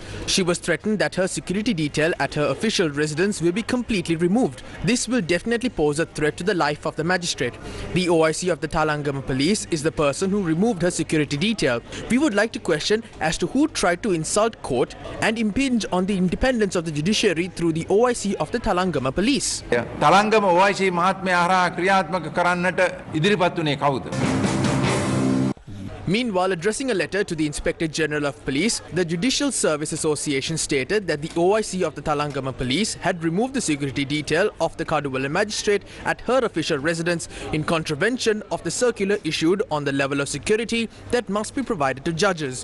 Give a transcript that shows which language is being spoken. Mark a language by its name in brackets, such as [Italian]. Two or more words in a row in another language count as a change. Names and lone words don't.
[English] She was threatened that her security detail at her official residence will be completely removed. This will definitely pose a threat to the life of the magistrate. The OIC of the Talangama police is the person who removed her security detail. We would like to question as to who tried to insult court and and impinge on the independence of the judiciary through the OIC of the Talangama police. [Sinhala] Talangama OIC මහත්මයා හැර ක්‍රියාත්මක කරන්නට ඉදිරිපත් වුණේ කවුද? [English] Meanwhile, addressing a letter to the Inspector General of Police, the Judicial Service Association stated that the OIC of the Talangama Police had removed the security detail of the Kaduwala magistrate at her official residence in contravention of the circular issued on the level of security that must be provided to judges.